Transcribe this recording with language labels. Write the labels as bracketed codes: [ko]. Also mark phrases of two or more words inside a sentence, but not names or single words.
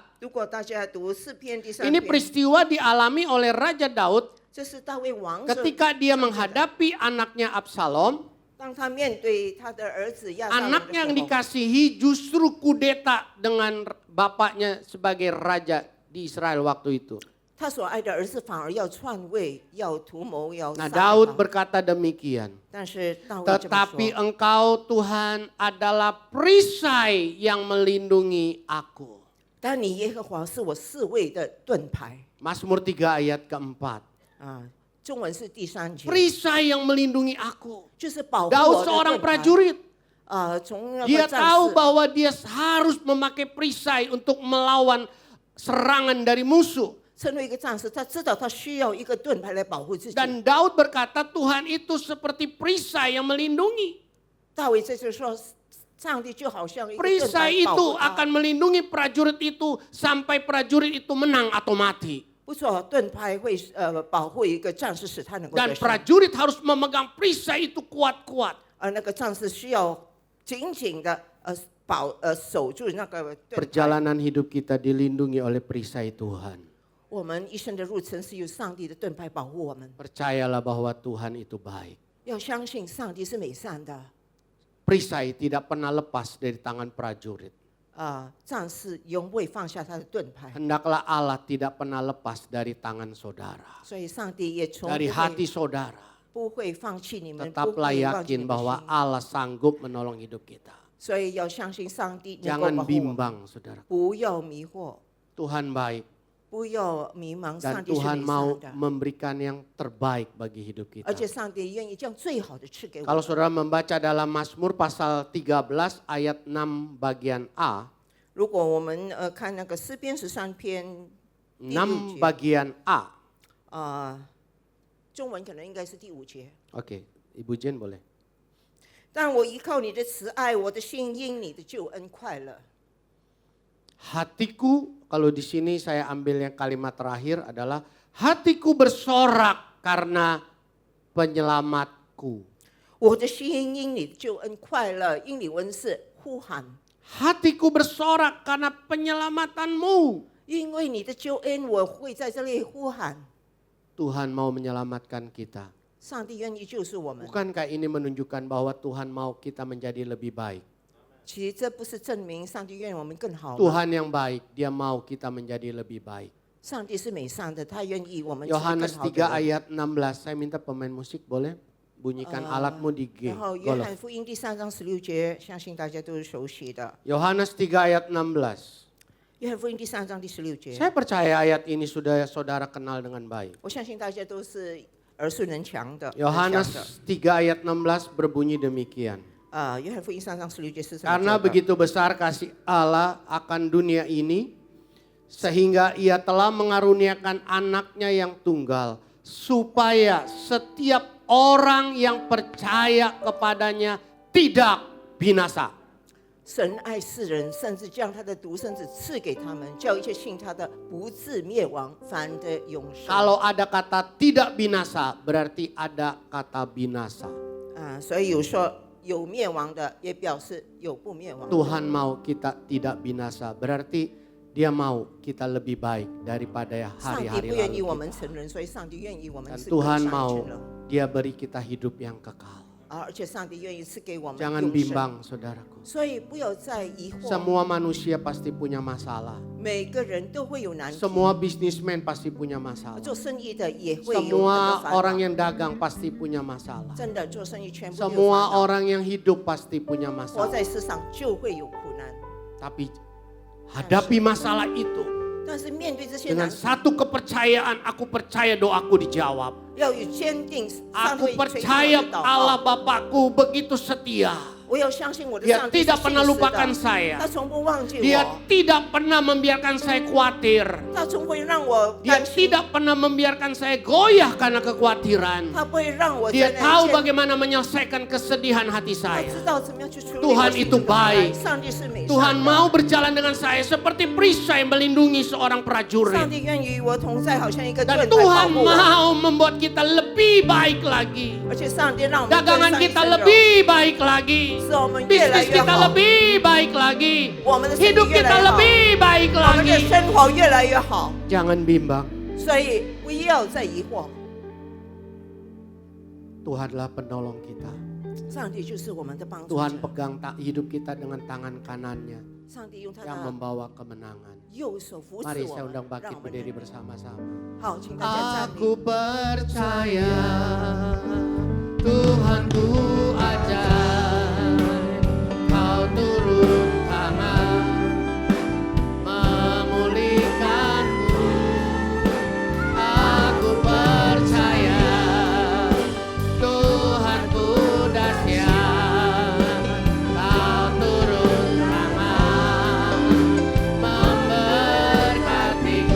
[zh] 如果大家读4篇第3 [id] ini [zh] 篇， [id] peristiwa dialami oleh Raja Daud [zh] 这是大卫王 [id] ketika dia menghadapi anaknya Absalom. [zh] 当他面对他的儿子亚撒龙 [id] Anaknya yang [zh] 的时候， [id] dikasihi justru kudeta dengan bapaknya sebagai raja di Israel waktu itu. [zh] 他所爱的儿子反而要篡位，要图谋，要 [id] Nah [zh] 杀 [id] Daud [zh] 他。 [id] berkata demikian. [zh] 但是大卫这么 [id] Tetapi [zh] 说， [id] engkau Tuhan adalah perisai yang melindungi aku. [zh] 但你耶和华是我侍卫的盾牌。 [id] Mazmur 3 ayat keempat. [zh] 中文是第3节， [id] Perisai yang melindungi aku. [zh] 就是保护 [id] Daud [zh] 我的 [id] seorang [zh] 盾牌。 [id] prajurit. [zh] 从那 [id] Dia [zh] 个战 [id] tahu [zh] 士， [id] bahwa dia harus memakai perisai untuk melawan serangan dari musuh. [zh] 成为一个战士，他知道他需要一个盾牌来保护自己。 [id] Dan Daud berkata Tuhan itu seperti perisai yang melindungi. [zh] 大卫这就说，上帝就好像一个盾 [id] Perisai [zh] 牌保 [id] itu [zh] 护他。 [id] akan melindungi prajurit itu sampai prajurit itu menang atau mati. [zh] 不错，盾牌会保护一个战士，使他能够 [id] Dan [zh] 得胜。 [id] prajurit harus memegang perisai itu kuat-kuat. [zh] 那个战士需要紧紧的守住那个盾牌。 [id] Perjalanan hidup kita dilindungi oleh perisai Tuhan. [zh] 我们一生的路程是由上帝的盾牌保护我们。 [id] Percayalah bahwa Tuhan itu baik. [zh] 要相信上帝是美善的。 [id] Perisai tidak pernah lepas dari tangan prajurit. [zh] 战士永不会放下他的盾牌， [id] Hendaklah Allah tidak pernah lepas dari tangan saudara. [zh] 所以上帝也从 [id] Dari [zh] 不 [id] hati [zh] 会 [id] saudara. [zh] 不会放弃你们，不 [id] Tetaplah [zh] 会忘记你 [id] yakin [zh] 们的 [id] bahwa [zh] 心。 [id] Allah sanggup menolong hidup kita. [zh] 所以要相信上帝能够 [id] Jangan [zh] 保护我们， [id] bimbang, saudara. [zh] 不要迷惑， [id] Tuhan baik [zh] 不要迷茫。 [id] dan [zh] 上帝是 [id] Tuhan [zh] 美 [id] mau [zh] 善的， [id] memberikan yang terbaik bagi hidup [zh] 而 [id] kita. [zh] 且上帝愿意将最好的赐给我 [id] Kalau [zh] 们。 [id] saudara membaca dalam Mazmur pasal 13 ayat 6 bagian A, [zh] 如果我们看那个诗篇13篇第六 6 节， [id] bagian A. [zh] 中文可能应该是第5节。 [id] Oke, Ibu Jen boleh. [zh] 但我依靠你的慈爱，我的心因你的救恩快乐。 [id] Hatiku, kalau di sini saya ambil yang kalimat terakhir adalah hatiku bersorak karena penyelamatku. [zh] 我的心因你的救恩快乐，因你恩赐呼喊， [id] Hatiku bersorak karena penyelamatanmu. [zh] 因为你的救恩，我会在这里呼喊。 [id] Tuhan mau menyelamatkan kita. [zh] 上帝愿意救赎我们。 [id] Bukankah ini menunjukkan bahwa Tuhan mau kita menjadi lebih baik? [zh] 其实这不是证明上帝愿我们更好吗？ [id] Tuhan yang baik, dia mau kita menjadi lebih baik. [zh] 上帝是美善的，他愿意我们成为 [id] Yohanes [zh] 更好的 [id] 3 [zh] 人。 [id] ayat 16, saya minta pemain musik boleh? Bunyikan alatmu di G. [zh] 然后约翰福音第3章16节，相信大家都是熟悉的。 [id] Yohanes 3 ayat 16. [zh] 约翰福音第3章第16节， [id] Saya percaya ayat ini sudah saudara kenal dengan baik. [zh] 我相信大家都是耳熟能详的。 [id] Yohanes 3 ayat 16 berbunyi demikian. [zh] 约翰福音3章16节是这么 [id] Karena [zh] 说的 [id] begitu besar kasih Allah akan dunia ini, sehingga ia telah mengaruniakan anaknya yang tunggal, supaya setiap orang yang percaya kepadanya tidak binasa. [zh] 神爱世人，甚至将他的独生子赐给他们，叫一切信他的不至灭亡，反得永生。 [id] Kalau ada kata tidak binasa, berarti ada kata binasa. [zh] 所以有说有灭亡的，也表示有不灭亡的。 [id] Tuhan mau kita tidak binasa, berarti dia mau kita lebih baik daripada [zh] 上帝 [id] hari-hari [zh] 不愿意 [id] lalu [zh] 我们 [id] kita. [zh] 成人，所以上帝愿意我们 [id] Dan [zh] 是更 [id] Tuhan [zh] 上 [id] mau [zh] 成人。 [id] dia beri kita hidup yang kekal. [zh] 而且上帝愿意赐给我们 [id] Jangan [zh] 永生。 [id] bimbang saudaraku. [zh] 所以不要再疑惑。 [id] Semua manusia pasti punya masalah. [zh] 每个人都会有难题， [id] Semua businessman pasti punya masalah. [zh] 做生意的也会有很多 [id] Semua [zh] 烦恼。 [id] orang yang dagang pasti punya masalah. [zh] 真的做生意全部都有烦 [id] Semua [zh] 恼， [id] orang yang hidup pasti punya [zh] 活 [id] masalah. [zh] 在世上就会有苦难。 [id] Tapi hadapi masalah itu [zh] 但是面对这些 [id] dengan [zh] 难题， [id] satu kepercayaan, aku percaya doaku dijawab. [zh] 要有坚定，上帝 [id] Aku [zh] 会垂听我 [id] percaya [zh] 的祷 [id] Allah [zh] 告。 [id] Bapakku begitu setia. [zh] 我要相信我的 [id] Dia [zh] 上帝是 [id] tidak [zh] 信 [id] pernah [zh] 实 [id] lupakan [zh] 的， [id] saya. [zh] 他从不忘记 [id] Dia [zh] 我， [id] tidak pernah membiarkan saya khawatir. [zh] 他从不会让我 [id] Dia [zh] 担心， [id] tidak pernah membiarkan saya goyah karena kekhawatiran. [zh] 他不会让我 [id] Dia [zh] 在 [id] tahu [zh] 那里 [id] bagaimana menyelesaikan kesedihan hati [zh] 他 [id] saya. [zh] 知道怎么样去处理 [id] Tuhan [zh] 我心 [id] itu [zh] 中的苦难 [id] baik. [zh] 上帝是美 [id] Tuhan [zh] 善 [id] mau [zh] 的， [id] berjalan dengan saya seperti perisai melindungi seorang [zh] 上 [id] prajurit. [zh] 帝愿意与我同在，好像一个盾 [id] Dan [zh] 牌保 [id] Tuhan [zh] 护我， [id] mau membuat kita lebih baik lagi. [zh] 而且上帝让我们更 [id] Dagangan [zh] 上一 [id] kita [zh] 层楼， [id] lebih baik lagi. [zh] 使我们越来 [id] Bisnis [zh] 越 [id] kita [zh] 好， [id] lebih baik lagi. [zh] 我们的生意 [id] Hidup [zh] 越 [id] kita [zh] 来越好， [id] lebih baik [zh] 我们的 [id] lagi. [zh] 生活越来越好。 [id] Jangan bimbang. [zh] 所以不要再疑惑， [id] Tuhanlah penolong kita. [zh] 上帝就是我们的帮助 [id] Tuhan [zh] 者。 [id] pegang hidup kita dengan tangan kanannya [zh] 上帝用他 [id] yang [zh] 的 [id] membawa kemenangan. [zh] 右手扶持 [id] Mari [zh] 我 [id] saya [zh] 们 [id] undang， [zh] 让 [id] Bangkit [zh] 我们 [id] berdiri [zh] 能 [id] bersama-sama. [zh] 好，请大家站 [id] Aku [zh] 立。 [id] percaya Tuhanku ajaib, Kau turun tangan memulihkanku. Aku percaya Tuhanku dahsyat, Kau turun tangan memberkatiku.